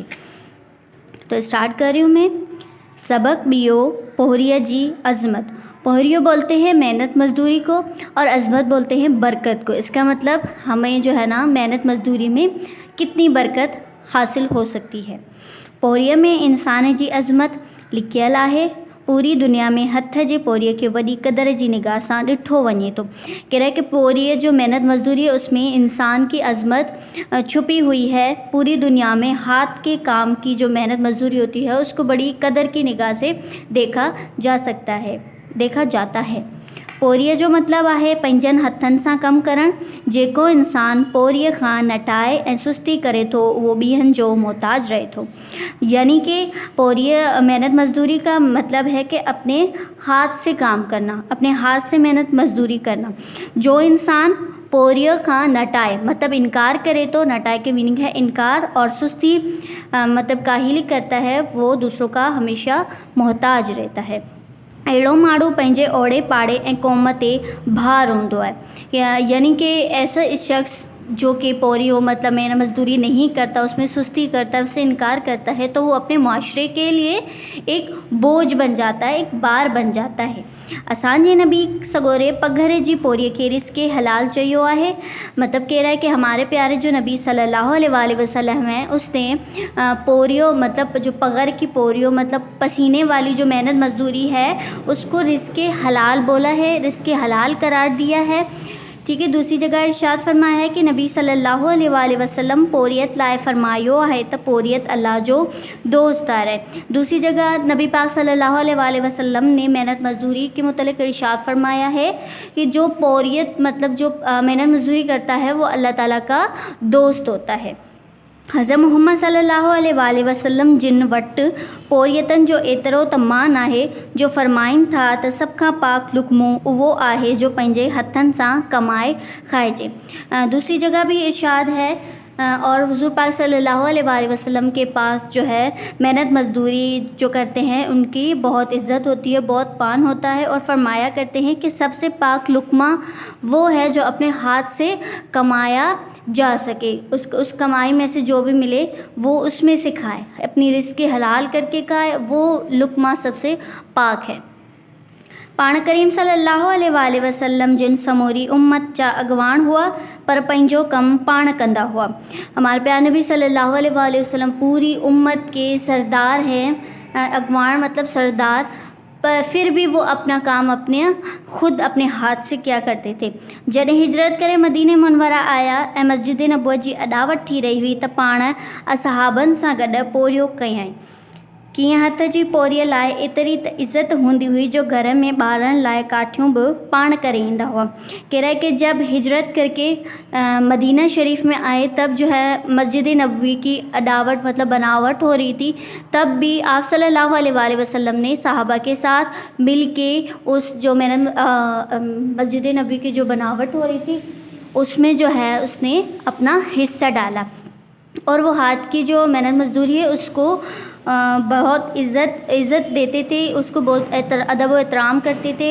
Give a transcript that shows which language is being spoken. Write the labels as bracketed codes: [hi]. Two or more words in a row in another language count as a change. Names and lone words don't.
[ur] تو اسٹارٹ کر رہی ہوں میں. [sd] सबक बियो पोहरियजी अज़मत। [ur] پوہریو بولتے ہیں محنت مزدوری کو اور عظمت بولتے ہیں برکت کو. اس کا مطلب ہمیں جو ہے نا محنت مزدوری میں کتنی برکت حاصل ہو سکتی ہے. [sd] पोहरिया में इंसान जी अज़मत लिखियल आहे। पूरी दुनिया में हथ जे पोरीअ खे वॾी क़दर जी निगाह सां ॾिठो वञे थो। [ur] کہہ رہا ہے کہ پوریءَ جو محنت مزدوری ہے اس میں انسان کی عظمت چھپی ہوئی ہے. پوری دنیا میں ہاتھ کے کام کی جو محنت مزدوری ہوتی ہے اس کو بڑی قدر کی نگاہ سے دیکھا جاتا ہے. [sd] पोरीअ जो मतलब आहे पंहिंजनि हथनि सां कमु करणु। जेको इंसान पोरीअ खां नटाए ऐं सुस्ती करे थो उहो ॿियनि जो मोहताज रहे थो। [ur] یعنی کہ پوریءَ محنت مزدوری کا مطلب ہے کہ اپنے ہاتھ سے کام کرنا، اپنے ہاتھ سے محنت مزدوری کرنا. جو انسان [sd] पोरीअ खां नटाए [ur] مطلب انکار کرے تو، نٹائے کے مینِنگ ہے انکار، اور سستی مطلب کاہلی کرتا ہے، وہ دوسروں کا ہمیشہ محتاج رہتا ہے. [sd] अहिड़ो माण्हू पंहिंजे ओड़े पाड़े ऐं क़ौम ते भार हूंदो आहे। [ur] یعنی کہ ایسا شخص جو کہ پوری ہو مطلب محنت مزدوری نہیں کرتا، اس میں سستی کرتا ہے، اس سے انکار کرتا ہے، تو وہ اپنے معاشرے کے لیے ایک بوجھ بن جاتا ہے، ایک بار بن جاتا ہے, एक बार बन जाता है। [sd] असांजे नबी सगोरे पघर जी पोरीअ खे रिस्क हलाल चयो आहे। [ur] مطلب کہہ رہا ہے کہ ہمارے پیارے جو نبی صلی اللہ علیہ وسلم ہے اس نے پوریو مطلب جو پگھر کی پوریو مطلب پسینے والی جو محنت مزدوری ہے اس کو رزق حلال بولا ہے، رزق حلال قرار دیا ہے. ٹھیک ہے۔ دوسری جگہ ارشاد فرمایا ہے کہ نبی صلی اللہ علیہ وسلم [sd] पोरियत लाए फरमायो है तो पोरियत अल्लाह जो दोस्त आ रहे। [ur] دوسری جگہ نبی پاک صلی اللہ علیہ وسلم نے محنت مزدوری کے متعلق ارشاد فرمایا ہے کہ جو پوریت مطلب جو محنت مزدوری کرتا ہے وہ اللہ تعالیٰ کا دوست ہوتا ہے. [sd] हज़रत मुहम्मद सल्लल्लाहु अलैहि वसल्लम जिन वटि पोरियतनि जो एतिरो तमान आहे जो फरमाइनि था त सभ खां पाक लुक़्मो उहो आहे जो पंहिंजे हथनि सां कमाए खाइजे। [ur] دوسری جگہ بھی ارشاد ہے اور حضور پاک صلی اللہ علیہ وسلم کے پاس جو ہے محنت مزدوری جو کرتے ہیں ان کی بہت عزت ہوتی ہے، بہت پان ہوتا ہے، اور فرمایا کرتے ہیں کہ سب سے پاک لقمہ وہ ہے جو اپنے ہاتھ سے کمایا جا سکے. اس کمائی میں سے جو بھی ملے وہ اس میں سے کھائے، اپنی رزق حلال کر کے کھائے، وہ لقمہ سب سے پاک ہے. [sd] पाण करीम सल्लल्लाहु अलैहि वसल्लम जिन समूरी उम्मत जा अगवान हुआ पर पंहिंजो कम पाण कंदा हुआ। [ur] ہمارے پیارے نبی صلی اللہ علیہ وسلم پوری امت کے سردار ہیں. اگوان مطلب سردار، پر پھر بھی وہ اپنا کام خود اپنے ہاتھ سے کیا کرتے تھے. [sd] जॾहिं हिजरत करे मदीने मुनवरा आया ऐं मस्जिद नबुवत जी अॾावत थी रही हुई त पाण असहाबनि सां गॾु पोरियो कयईं। कीअं हथ जी पोरीअ लाइ एतिरी त इज़त हूंदी हुई जो घर में ॿारनि लाइ काठियूं बि पाण करे ईंदा हुआ। [ur] کہہ رہا ہے کہ جب ہجرت کر کے مدینہ شریف میں آئے تب جو ہے مسجد نبوی کی اڈاوت مطلب بناوٹ ہو رہی تھی. تب بھی آپ صلی اللہ علیہ وسلم نے صحابہ کے ساتھ مل کے اس جو مسجد نبوی کی جو بناوٹ ہو رہی تھی اس میں جو ہے اس نے اپنا حصہ ڈالا، اور وہ ہاتھ کی جو محنت مزدوری ہے اس کو بہت عزت دیتے تھے، اس کو بہت ادب و احترام کرتے تھے.